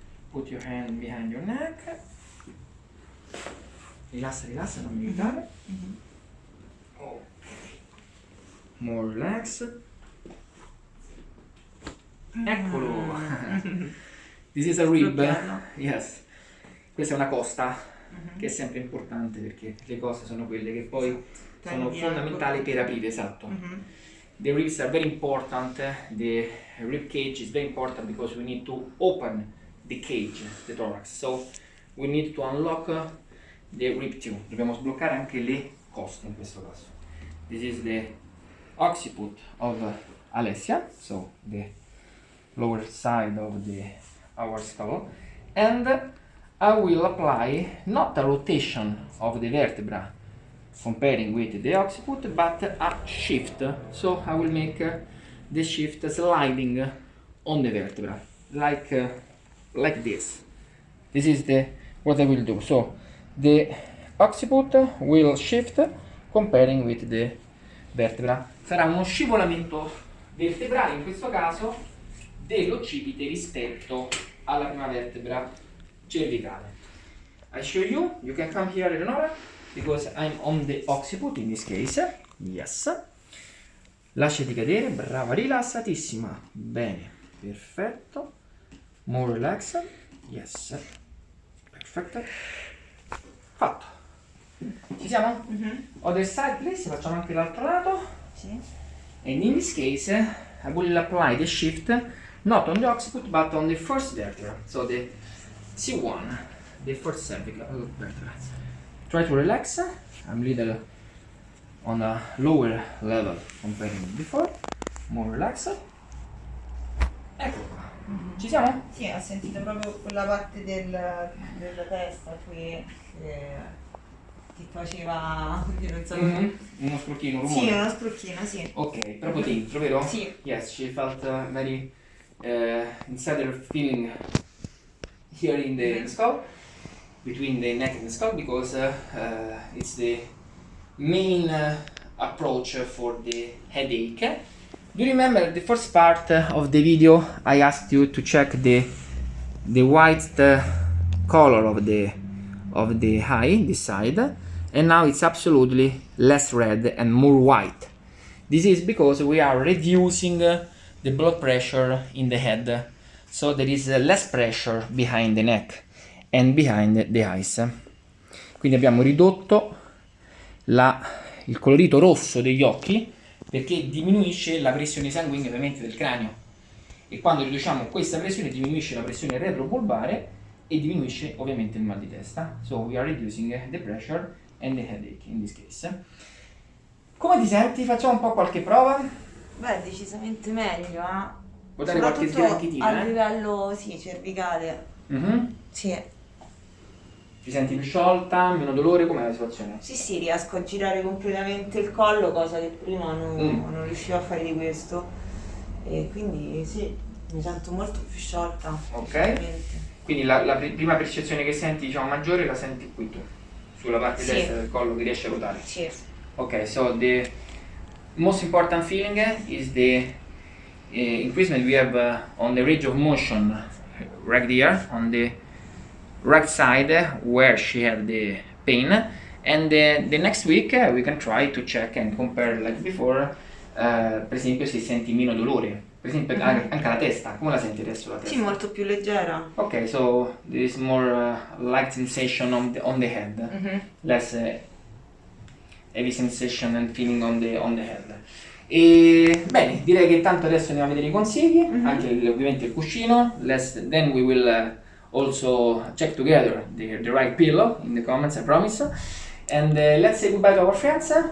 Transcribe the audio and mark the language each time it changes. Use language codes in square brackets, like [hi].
[en] Put your hand behind your neck, [it] rilassa, rilassa, non mi aiutare, [en] ok, more relax, [it] eccolo, [en] this is a rib, [it] Sblocchiarlo. yes, questa è una costa, che è sempre importante perché le cose sono quelle che poi sono Tendi fondamentali anche. per aprire, esatto. Mhm. [en] The ribs are very important, the rib cage is very important because we need to open the cage, the thorax, so we need to unlock the rib too. [it] Dobbiamo sbloccare anche le coste in questo caso. [en] This is the occiput of Alessia, so the lower side of our skull, and I will apply not a rotation of the vertebra comparing with the occiput, but a shift. So I will make the shift sliding on the vertebra, like this. This is what I will do. So the occiput will shift comparing with the vertebra. [it] Sarà uno scivolamento vertebrale in questo caso dell'occipite rispetto alla prima vertebra cervicale. [en] I show you, you can come here, Eleonora, because I'm on the occiput in this case. Yes. [it] Lasciati cadere, brava, rilassatissima. Bene, perfetto. [en] More relax. Yes. [it] Perfetto. Fatto. Ci siamo? [en] Other side, please. [it] Facciamo anche l'altro lato. Sì. [en] And in this case, I will apply the shift not on the occiput but on the first vertebra. So the C1, the first cervical vertebra. Try to relax. I'm little on a lower level compared with before. More relaxed. [it] Ecco qua. Ci siamo? Sì, ho sentito proprio quella parte della testa qui che faceva, io non so come. Uno scrocchino, un rumore. Sì, uno sprocchino, sì. Ok, proprio dentro, vero? Sì. [en] Yes, she felt very insider feeling here in the skull, between the neck and the skull, because it's the main approach for the headache. Do you remember the first part of the video I asked you to check the white color of the eye, this side, and now it's absolutely less red and more white. This is because we are reducing the blood pressure in the head, so there is less pressure behind the neck and behind the eyes. [it] Quindi abbiamo ridotto il colorito rosso degli occhi perché diminuisce la pressione sanguigna ovviamente del cranio, e quando riduciamo questa pressione diminuisce la pressione retrovulvare e diminuisce ovviamente il mal di testa. [en] So we are reducing the pressure and the headache in this case. [it] Come ti senti? Facciamo un po' qualche prova. Beh, decisamente meglio, Puoi dare qualche soprattutto sgranchitina, a livello, sì, cervicale. Sì. Ti senti più sciolta, meno dolore? Com'è la situazione? Sì, riesco a girare completamente il collo, cosa che prima non riuscivo a fare di questo. E quindi sì, mi sento molto più sciolta. Ok. Veramente. Quindi la prima percezione che senti, diciamo, maggiore la senti qui tu, sulla parte Sì. destra del collo che riesci a ruotare. Sì. [en] Ok, so the most important feeling is the increasement we have on the range of motion right there on the right side where she had the pain, and the next week we can try to check and compare like before, [it] per esempio se senti meno dolore, per esempio anche la testa, come la senti adesso la testa? Sì, molto più leggera. [en] Ok, so there is more light sensation on the head, less heavy sensation and feeling on the head. [it] E bene, direi che tanto adesso andiamo a vedere i consigli, anche ovviamente il cuscino. [en] Then we will also check together the right pillow in the comments, I promise. And let's say goodbye to our friends.